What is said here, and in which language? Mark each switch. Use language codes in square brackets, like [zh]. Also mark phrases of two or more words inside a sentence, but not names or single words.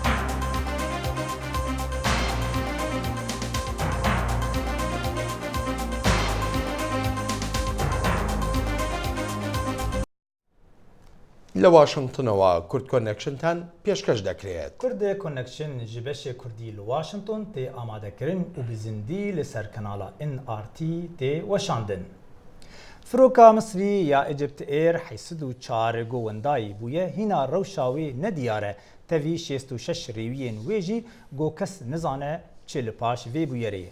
[ckb] لە واشنگتنەوە کورد کۆنێکشنتان پێشکەش دەکرێت. [ku] کورد کۆنێکشن ji beşê Kurdî li Washington tê amadekirin û bi zindî li ser kanala NRT tê weşandin. Firoka Misrî ya Egypt Air 84 wendayî bûye hîna rewşa wê nediyar e tevî 66 rêwiyên wê jî got kes nizane çi li paş vê bûyerê ye.